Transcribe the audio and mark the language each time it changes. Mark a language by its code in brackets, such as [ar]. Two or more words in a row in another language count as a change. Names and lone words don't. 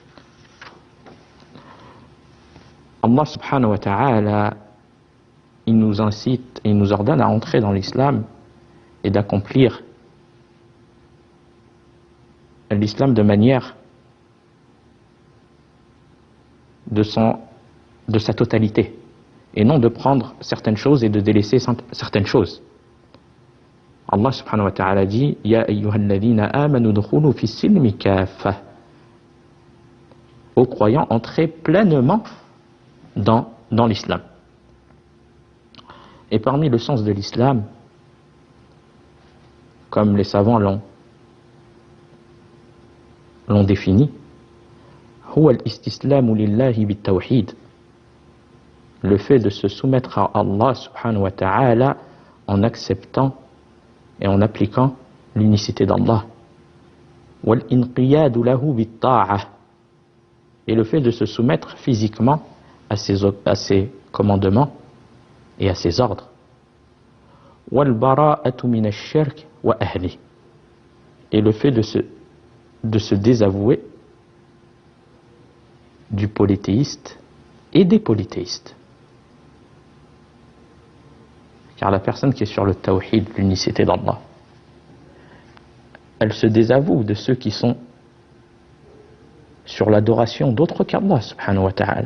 [ar] الله سبحانه وتعالى, [fr] il nous incite et il nous ordonne à entrer dans l'islam et d'accomplir l'islam de manière de sa totalité, et non de prendre certaines choses et de délaisser certaines choses. [ar] الله سبحانه وتعالى dit يا أيها الذين آمنوا ادخلوا في السلم كافة. [fr] Aux croyants, entrez pleinement dans l'islam. Et parmi le sens de l'islam, comme les savants l'ont défini, [ar] هو الاستسلام لله بالتوحيد, le [fr] fait de se soumettre à [ar] الله سبحانه وتعالى [fr] en acceptant et en appliquant l'unicité d'Allah, [ar] والانقياد له بالطاعة, [fr] et le fait de se soumettre physiquement à ses commandements et à ses ordres, [ar] والبراءة من الشرك وأهل, [fr] et le fait de se désavouer du polythéiste et des polythéistes. Car la personne qui est sur le tawhid, l'unicité d'Allah, elle se désavoue de ceux qui sont sur l'adoration d'autres qu' [ar] الله سبحانه وتعالى.